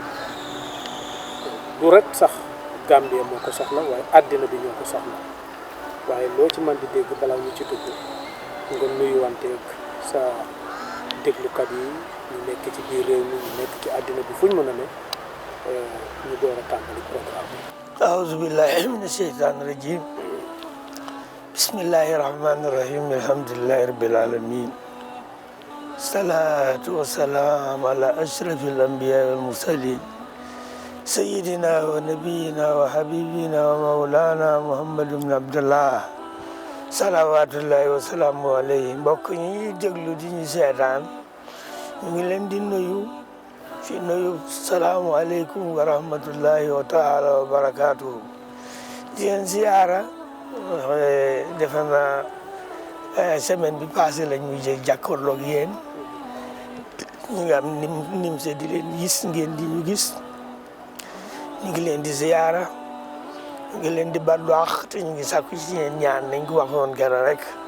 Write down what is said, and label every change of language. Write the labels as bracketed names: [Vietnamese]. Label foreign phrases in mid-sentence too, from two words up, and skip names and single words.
[Wolof] du rek sax Gambie moo ko soxla waaye àddina bi ñoo ko soxla waaye loo ci mën di dégg balaa ñu ci dugg nga nuyuwanteeg sa déglukat yi ñu nekk ci biir réew mi ñu nekk ci àddina bi fu ñu mën a ne ñu door a tàmbali programme bi. [Arabic] أعوذ بالله من الشيطان الرجيم بسم الله الرحمن الرحيم الحمد لله رب العالمين الصلاة والسلام على أشرف الأنبياء والمرسلين سيدنا ونبينا وحبيبنا ومولانا محمد بن عبد الله صلوات الله وسلامه عليه. [Wolof] mbokk ñi déglu di ñu seetaan ñu ngi leen di nuyu fi nuyu [Arabic] السلام عليكم ورحمة الله تعالى وبركاته [Wolof] di leen ziyaara. defe naa semaine bi passé lañ mujjee jàkkaarloog yéen ñu ngi am nim se di leen gis ngeen di ñu gis ñu ngi leen di ziyaara ñu ngi leen di balwaax te ñu ngi sàkku ci yéen ñaan nañ ko waxoon keroog rek